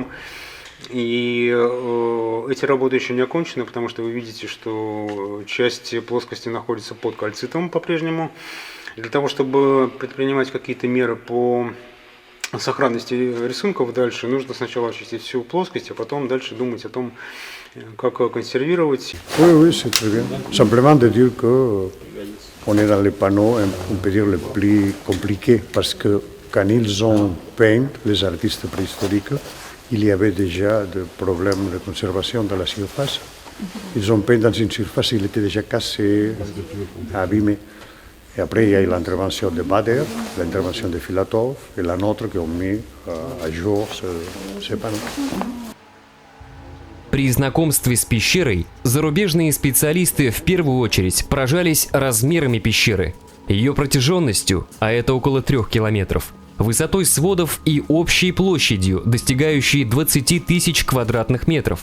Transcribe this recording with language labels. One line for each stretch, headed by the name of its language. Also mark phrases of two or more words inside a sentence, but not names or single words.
Russian: И эти работы еще не окончены, потому что вы видите, что часть плоскости находится под кальцитом по-прежнему. Для того, чтобы предпринимать какие-то меры по сохранности рисунков дальше, нужно сначала очистить всю плоскость, а потом дальше думать о том, как консервировать.
French: Oui, oui, c'est très bien. Simplement de dire que on est dans les panneaux, on peut dire les plus compliqués, parce que quand ils ont peint, les artistes préhistoriques, il y avait déjà des problèmes de conservation de la surface. Ils ont peint dans une surface, il était déjà cassé, abîmé. Et après, il y a eu l'intervention de Bader, l'intervention de Filatov et la nôtre qui ont mis à jour ces panneaux.
Russian: При знакомстве с пещерой зарубежные специалисты в первую очередь поражались размерами пещеры, ее протяженностью, а это около 3 километров, высотой сводов и общей площадью, достигающей 20 тысяч квадратных метров.